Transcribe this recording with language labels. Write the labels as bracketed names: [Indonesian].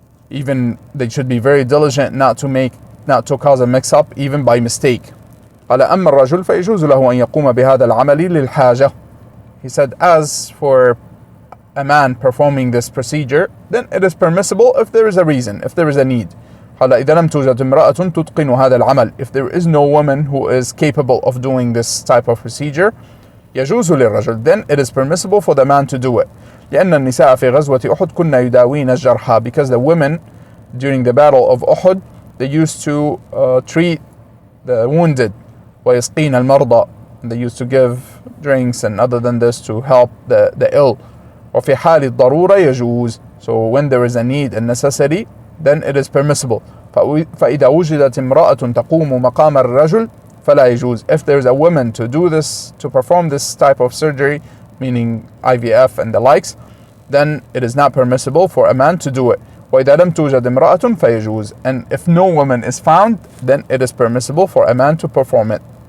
[English] Even they should be very diligent not to cause a mix-up even by mistake. [Arabic] قال أما الرجل فيجوز له أن يقوم بهذا العمل للحاجة. [English] He said, as for a man performing this procedure, then it is permissible if there is a reason, if there is a need. [Arabic] قال إذا لم توجد امرأة تتقن هذا العمل, [English] if there is no woman who is capable of doing this type of procedure, [Arabic] يجوز للرجل, [English] then it is permissible for the man to do it. [Arabic] لأن النساء في غزوة أحد كنا يداوين الجرحى, [English] because the women during the battle of Uhud, they used to treat the wounded, [Arabic] ويسقين المرضى, [English] and they used to give drinks and other than this to help the ill. [Arabic] وفي حال الضرورة يجوز, [English] so when there is a need and necessity, then it is permissible. [Arabic] فإذا وجدت امرأة تقوم مقام الرجل فلا يجوز. [English] If there is a woman to do this, to perform this type of surgery, meaning IVF and the likes, then it is not permissible for a man to do it. [Arabic] وإذا لم توجد امرأة فيجوز. [English] And if no woman is found, then it is permissible for a man to perform it.